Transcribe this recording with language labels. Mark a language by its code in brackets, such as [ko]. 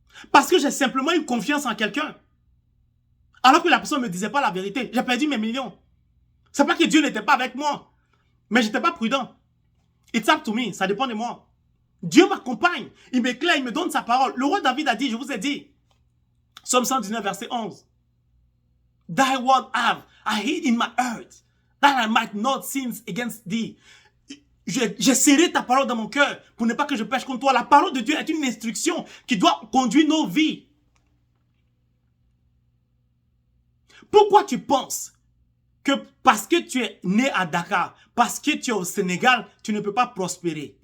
[fr] Parce que j'ai simplement eu confiance en quelqu'un. Alors que la personne ne me disait pas la vérité. J'ai perdu mes millions. C'est pas que Dieu n'était pas avec moi. Mais je n'étais pas prudent. [en] It's up to me. [fr] Ça dépend de moi. Dieu m'accompagne. Il m'éclaire, il me donne sa parole. Le roi David a dit, je vous ai dit, Psaume 119, verset 11. [en] Thy word have I hid in my heart, that I might not sin against thee. [fr] J'ai serré ta parole dans mon cœur pour ne pas que je pêche contre toi. La parole de Dieu est une instruction qui doit conduire nos vies. Pourquoi tu penses que parce que tu es né à Dakar, parce que tu es au Sénégal, tu ne peux pas prospérer?